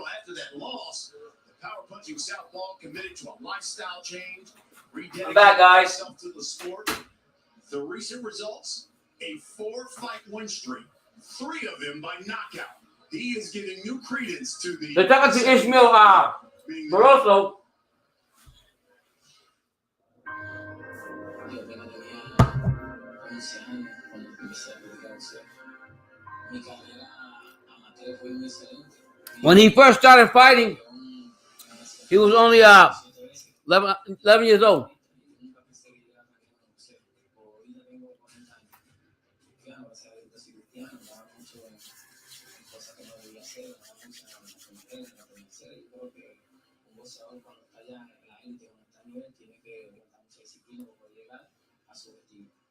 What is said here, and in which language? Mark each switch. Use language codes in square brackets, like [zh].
[en] After that loss, the power-punching southpaw committed to a lifestyle change, rededicated himself to the sport. The recent results, a 4-fight win streak, 3 of them by knockout. He is giving new credence to the... They're talking to Ismael Barroso. [es] Yo apenas tenía 11 años cuando empecé a practicar boxeo. Mi carrera amateur fue muy excelente. [en] When he first started fighting, he was only 11 years old. [es] Nunca pensé que llegara a practicar boxeo. Ahorita tengo 40 años. Claro, gracias a Dios soy cristiano, me daba mucho en cosas que no debía hacer, me daba mucha en la hacer. Yo creo que un boxeador cuando está ya en la élite, cuando está a nivel, tiene que levantar mucha disciplina para poder llegar a su objetivo.